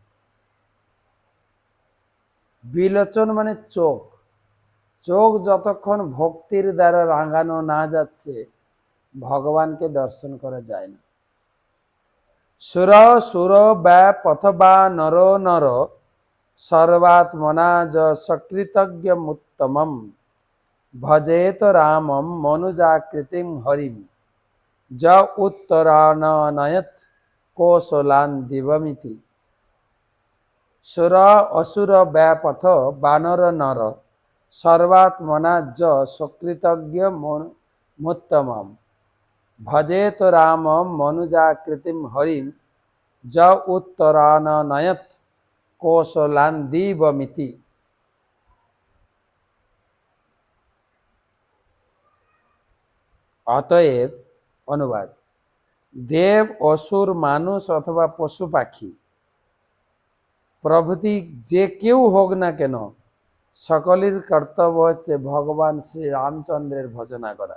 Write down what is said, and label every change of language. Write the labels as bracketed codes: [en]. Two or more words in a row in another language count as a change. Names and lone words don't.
[bn] বিলোচন মানে চোখ, চোখ যতক্ষণ ভক্তির দ্বারা রাঙানো না যাচ্ছে, ভগবানকে দর্শন করা যায় না। [sa] সুর সুর ব্যা পথবা নর নর সর্বাত্মনা য সকৃতজ্ঞমুত্তমম ভজেত রামম মনুজাকৃতিম হরিম য উত্তরানয়ত কৌশলান দিবমিতি। সুর অসুর ব্যাপথ বানর নর সর্বাত্মনা য সকৃতজ্ঞ মুত্তমম ভজেত রামম মনুজাকৃতিম হরিম য উত্তরানয়ত কৌশলান দিবমিতি। [bn] অতএব অনুবাদ, দেব অসুর মানুষ অথবা পশু পাখি প্রভৃতি যে কেউ হোক না কেন, সকলের কর্তব্য হচ্ছে ভগবান শ্রী রামচন্দ্রের ভজনা করা।